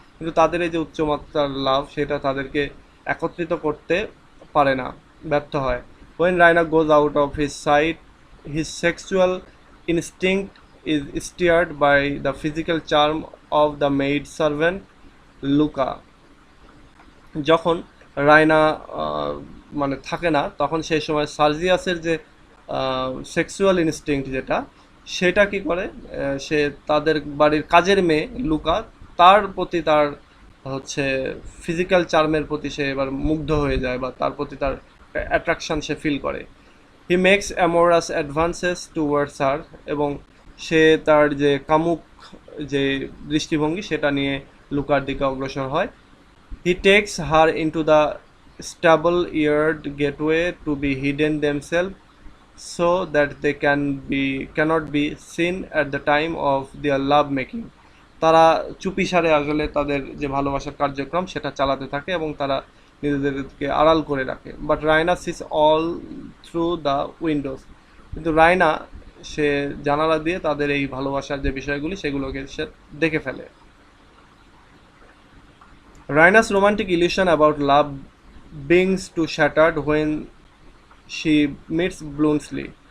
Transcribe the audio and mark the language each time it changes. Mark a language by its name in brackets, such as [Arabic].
[Bangla] কিন্তু তাদের এই যে উচ্চমাত্রার লাভ সেটা তাদেরকে একত্রিত করতে পারে না, ব্যর্থ হয়। [English] When Raina goes out of his sight, his sexual instinct is steered by the physical charm of the maid servant Luca. [Bangla] যখন রায়না মানে থাকে না, তখন সেই সময় সার্জিয়াসের যে সেক্সুয়াল ইনস্টিংক্ট যেটা সেটা কি করে, সে তাদের বাড়ির কাজের মেয়ে লুকা, তার প্রতি তার হচ্ছে ফিজিক্যাল চার্মের প্রতি সে এবার মুগ্ধ হয়ে যায় বা তার প্রতি তার অ্যাট্রাকশান সে ফিল করে। [English] he makes amorous advances towards her, [Bangla] এবং সে তার যে কামুক যে দৃষ্টিভঙ্গি সেটা নিয়ে লুকার দিকে অগ্রসর হয়। [English] He takes her into the stable-eared gateway to be hidden themselves so that they cannot be seen at the time of their love making. [Bangla] তারা চুপিসারে আসলে তাদের যে ভালোবাসার কার্যক্রম সেটা চালাতে থাকে এবং তারা নিজেদেরকে আড়াল করে রাখে। [English] but Raina sees all through the windows, [Bangla] কিন্তু রায়না সে জানালা দিয়ে তাদের এই ভালোবাসার যে বিষয়গুলি সেগুলোকে সে দেখে ফেলে। [English] Raina's romantic illusion about love begins to shattered when she meets Bluntschli.